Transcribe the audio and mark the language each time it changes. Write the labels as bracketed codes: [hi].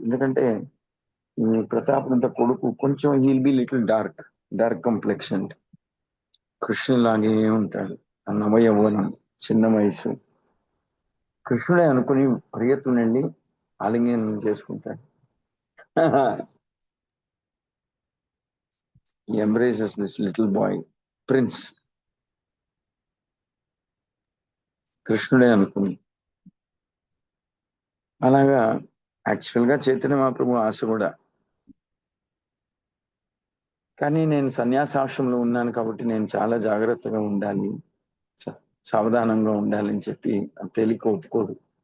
[te] ఎందుకంటే ఈ ప్రతాపనంత కొడుకు కొంచెం [en] he'll be little dark complexion, [te] కృష్ణులాగే ఉంటాడు. ఆ నవయౌవనం, చిన్న వయసు. కృష్ణుడే అనుకుని పరిగెత్తునండి ఆలింగనం చేసుకుంటాడు. [en] He embraces this little boy, prince, [te] కృష్ణుడే అనుకుని. అలాగా యాక్చువల్ గా చైతన్య మహాప్రభు ఆశ కూడా, కానీ నేను సన్యాసాశ్రమంలో ఉన్నాను కాబట్టి నేను చాలా జాగ్రత్తగా ఉండాలి, సావధానంగా ఉండాలని చెప్పి తేలిక ఒప్పుకోడు.